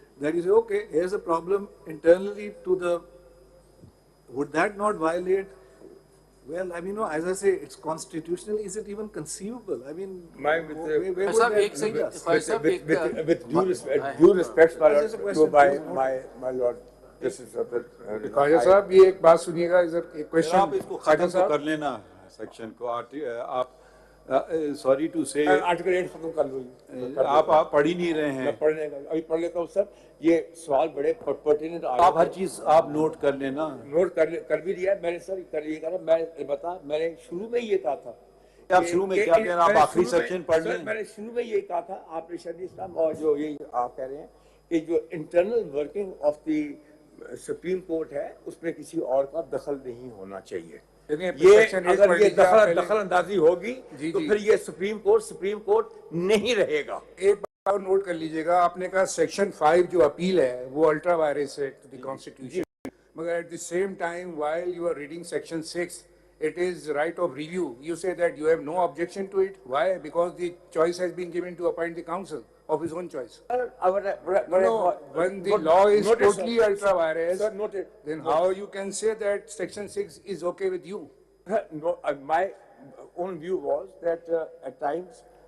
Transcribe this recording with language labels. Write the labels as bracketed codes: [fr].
[en] That you say, okay, here's a problem internally to the, would that not violate? Well, I mean, no, as I say, it's constitutional. Is it even conceivable? I mean, where would that lead us? With due respect, my lord, to my lord, this is [hi] Khwaja Sahab, ये एक बात सुनिएगा, इधर एक question. आप इसको खत्म तो कर लेना सेक्शन को. [en] आप sorry two से [hi] आर्टिकल 8 खत्म कर लो. आप पढ़ ही नहीं रहे हैं. मैं पढ़ने का अभी पढ़ लेता हूँ सर. ये सवाल बड़े पर्टिनेंट. आप हर चीज आप नोट कर लेना. नोट कर भी लिया मैंने सर. करिएगा ना, मैं बता, मैंने शुरू में ये कहा था. आप शुरू में क्या कह रहे हैं? आप आखिरी सेक्शन पढ़ लें. मैंने शुरू में ये कहा था, आपने शायद इस्लाम और जो ये आप कह रहे हैं कि जो [en] internal working of the supreme court [hi] है, उसमें किसी और का दखल नहीं होना चाहिए. ये अगर ये दखल अंदाजी होगी तो फिर ये सुप्रीम कोर्ट नहीं रहेगा. एक बात और नोट कर लीजिएगा, आपने कहा सेक्शन 5 जो अपील है [en] वो ultra vires है to the constitution, मगर at the same time while you are reading section 6 it is right of review. You say that you have no objection to it. Why? Because the choice has been given to appoint the counsel of his own choice. No, when the law is totally ultra virus, then how you can say that section 6 is okay with you? No, my own view was that at times